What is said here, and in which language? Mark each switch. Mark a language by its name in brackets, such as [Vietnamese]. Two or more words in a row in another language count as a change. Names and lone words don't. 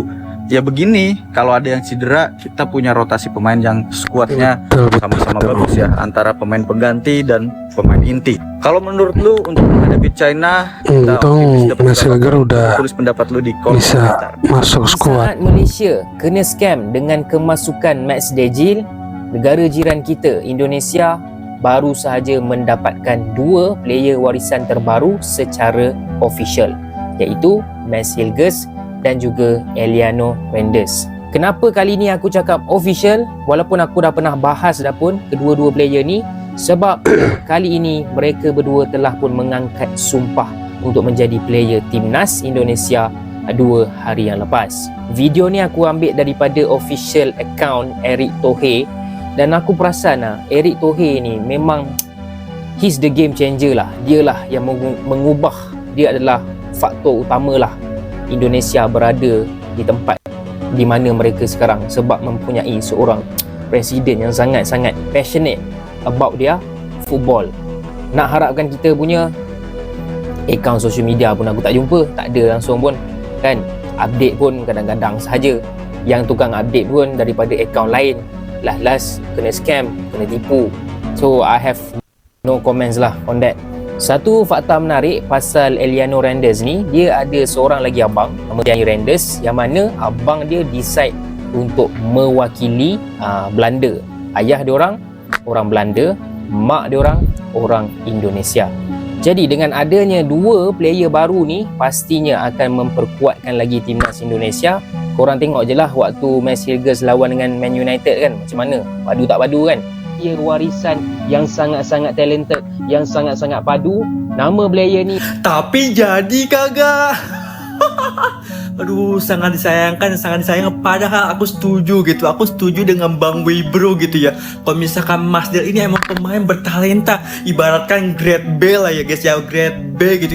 [Indonesian] Ya begini, kalau ada yang cedera, kita punya rotasi pemain yang skuadnya sama-sama bagus ya, antara pemain pengganti dan pemain inti. Kalau menurut lu untuk menghadapi China, kita Untung dapat Messi Hilger udah tulis pendapat lu di kolom bisa komentar. masuk skuad. Saat [Malay] Malaysia kena scam dengan kemasukan Mads Dijel, negara jiran kita Indonesia baru sahaja mendapatkan 2 player warisan terbaru secara official, iaitu Mads Hilgers dan juga Eliano Reinders. Kenapa kali ni aku cakap official walaupun aku dah pernah bahas dah pun kedua-dua player ni? Sebab kali ini mereka berdua telah pun mengangkat sumpah untuk menjadi player timnas Indonesia 2 hari yang lepas. Video ni aku ambil daripada [English] official account [Malay] Erick Thohir, dan aku perasan Erick Thohir ni memang [English] he's the game changer [Malay] lah. Dialah yang mengubah, dia adalah faktor utamalah Indonesia berada di tempat di mana mereka sekarang, sebab mempunyai seorang presiden yang sangat-sangat [English] passionate about [Malay] dia football. Nak harapkan kita punya akaun [English] social media [Malay] pun aku tak jumpa, tak ada langsung pun kan. Update pun kadang-kadang sahaja, yang tukang update pun daripada akaun lain. Last kena scam, kena tipu. [English] So I have no comments lah on that. [Malay] Satu fakta menarik pasal Eliano Reinders ni, dia ada seorang lagi abang nama dia Reinders, yang mana abang dia decide untuk mewakili Belanda. Ayah dia orang Belanda, mak dia orang Indonesia. Jadi dengan adanya 2 player baru ni, pastinya akan memperkuatkan lagi timnas Indonesia. Korang tengok je lah waktu Mads Hilgers lawan dengan Man United kan, macam mana, padu tak padu kan. Dia warisan yang sangat-sangat talented, yang sangat-sangat padu. Nama player ni [Indonesian] tapi jadi kagak. aduh sangat disayangkan, sangat disayangkan. Padahal aku setuju gitu, aku setuju dengan Bang Wibro gitu ya. Kalau misalkan Mas Del ini emang pemain bertalenta, ibaratkan grade B lah ya guys ya, grade B gitu.